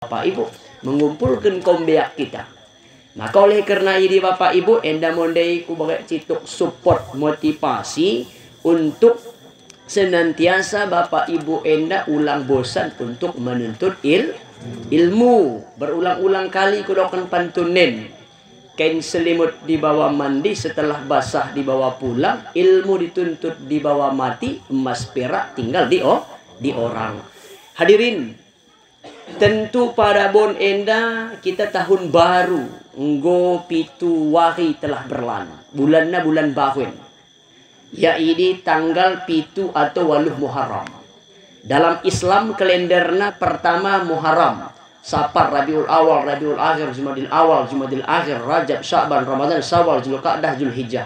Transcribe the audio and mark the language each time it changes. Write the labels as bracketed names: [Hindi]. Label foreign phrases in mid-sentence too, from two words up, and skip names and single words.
[Indonesian] Bapak Ibu, mengumpulkan kaum beak kita. Maka oleh karena ini Bapak Ibu, [Batak Karo] enda mondai ku bagai cituk [Indonesian] support motivasi untuk senantiasa Bapak Ibu [Batak Karo] enda ulang [Indonesian] bosan untuk menuntut ilmu. Berulang-ulang kali [Batak Karo] kudokan pantunen. [Indonesian] Kain selimut dibawa mandi, setelah basah dibawa pulang, ilmu dituntut dibawa mati, emas perak tinggal di orang. Hadirin, tentu pada bon enda kita tahun baru, [Batak Karo] nggo pitu wari [Indonesian] telah berlalu. Bulannya bulan Bahwen, yaitu tanggal pitu atau waluh Muharram. Dalam Islam kalenderna pertama Muharram. Safar, Rabiul Awal, Rabiul Akhir, Jumadil Awal, Jumadil Akhir, Rajab, Sya'ban, Ramadan, Syawal, Zulqa'dah, Zulhijjah.